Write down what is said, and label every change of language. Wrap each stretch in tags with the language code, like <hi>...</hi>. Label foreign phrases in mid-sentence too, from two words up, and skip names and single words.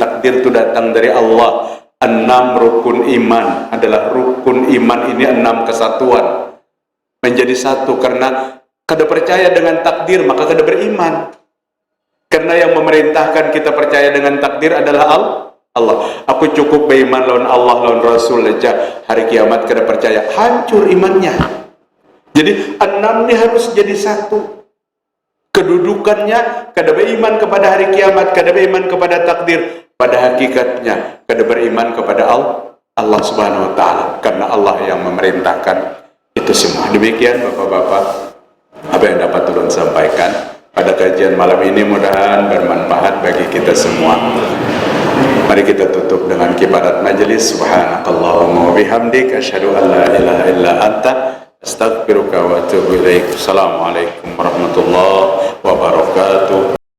<id>Takdir itu datang dari Allah. 6 rukun iman adalah rukun iman ini 6 kesatuan.</id> <bjn>Menjadi satu, karena kada percaya dengan takdir maka kada beriman.</bjn> <id>Karena yang memerintahkan kita percaya dengan takdir adalah Allah.</id> <bjn>Aku cukup beriman lawan Allah, lawan Rasul aja. Hari kiamat kada percaya, hancur imannya. Jadi 6 ini harus jadi satu. Kedudukannya kada beriman kepada hari kiamat, kada beriman kepada takdir. Pada hakikatnya kada beriman kepada Allah</bjn> <ar>سبحانه وتعالى,</ar> <bjn>karena Allah yang memerintahkan itu semua.</bjn> <id>Demikian Bapak-bapak apa yang dapat turun sampaikan pada kajian malam ini, mudah-mudahan bermanfaat bagi kita semua. Mari kita tutup dengan kibarat majelis.</id> <ar>سبحانك اللهم وبحمدك أشهد أن لا إله إلا أنت أستغفرك وأتوب إليك. السلام عليكم ورحمة الله وبركاته.</ar>